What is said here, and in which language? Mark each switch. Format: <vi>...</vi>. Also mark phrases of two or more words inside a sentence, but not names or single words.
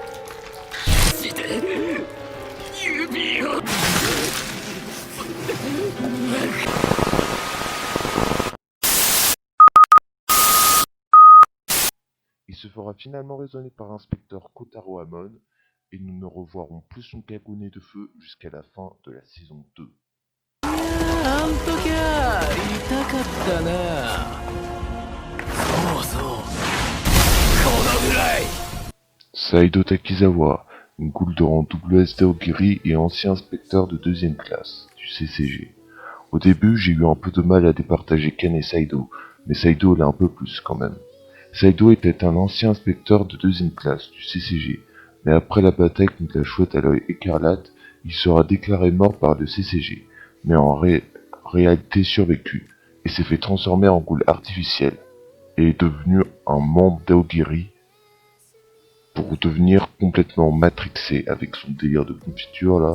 <fr>Il se fera finalement raisonner par l'inspecteur Kotaro Amon, et nous ne revoirons plus son kagune de feu jusqu'à la fin de la saison 2.</fr> <ja>ったな。そうそう、このぐらい。</ja> <fr>Saido Takizawa, une ghoul de rang WS d'Aogiri et ancien inspecteur de deuxième classe du CCG. Au début, j'ai eu un peu de mal à départager Ken et Saido, mais Saido l'a un peu plus quand même. Saido était un ancien inspecteur de deuxième classe du CCG, mais après la bataille contre la chouette à l'œil écarlate, il sera déclaré mort par le CCG, mais en réalité survécu, et s'est fait transformer en ghoul artificiel, et est devenu un membre d'Aogiri pour devenir complètement matrixé avec son délire de confiture là.</fr>